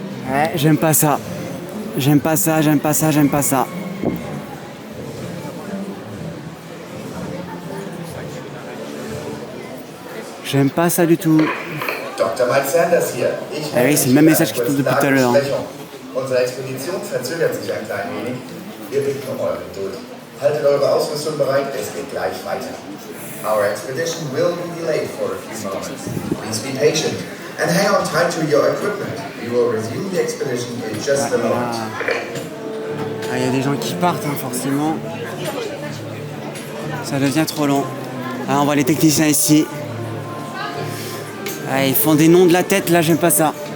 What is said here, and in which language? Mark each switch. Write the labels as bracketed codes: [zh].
[fr] Ouais, j'aime pas ça. J'aime pas ça, j'aime pas ça, j'aime pas ça. J'aime pas ça du tout. [de] Dr. Mike Sanders hier. [fr] Ah oui, c'est le même message qui tombe depuis tout à l'heure. [de] Unsere Expedition verzögert sich ein klein wenig. Wir bitten um eure Geduld. Haltet eure Ausrüstung bereit, es geht gleich weiter. [en] Our expedition will be delayed for a few moments. Please be patient and hang on tight to your equipment. We will resume the expedition in just a moment. [fr] Il y a des gens qui partent, hein, forcément. Ça devient trop long. Ah, on voit les techniciens ici. Ah, ils font des noms de la tête, là, j'aime pas ça.